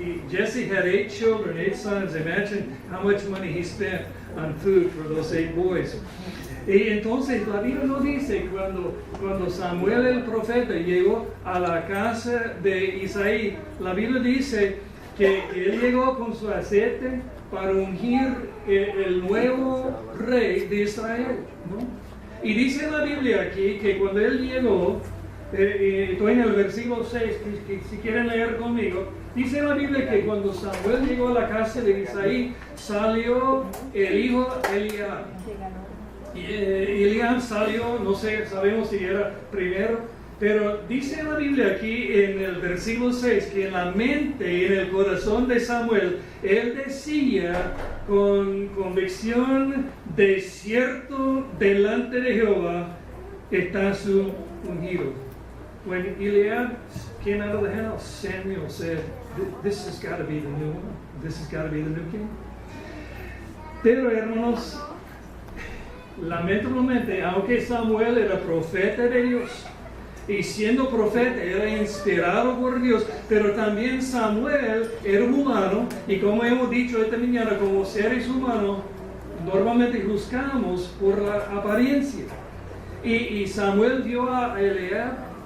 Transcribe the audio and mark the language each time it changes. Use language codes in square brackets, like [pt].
[en] Jesse had 8 children, 8 sons. Imagine how much money he spent on food for those 8 boys. [es] Y entonces la Biblia nos dice cuando Samuel el profeta llegó a la casa de Isaí, la Biblia dice que él llegó con su aceite para ungir el nuevo rey de Israel, ¿no? Y dice la Biblia aquí que cuando él llegó, estoy en el versículo 6, que si quieren leer conmigo, dice la Biblia que cuando Samuel llegó a la casa de Isaí, salió el hijo Eliab. Eliab salió, no sé, sabemos si era primero, pero dice la Biblia aquí en el versículo 6 que en la mente y en el corazón de Samuel, él decía con convicción, de cierto delante de Jehová está su ungido. [en] When Eliab came out of the house, Samuel said, this has got to be the new one. This has got to be the new king. [es] Pero hermanos, lamentablemente, aunque Samuel era profeta de Dios, y siendo profeta era inspirado por Dios, pero también Samuel era humano, y como hemos dicho esta mañana, como seres humanos, normalmente juzgamos por la apariencia. Y Samuel dio a Eliab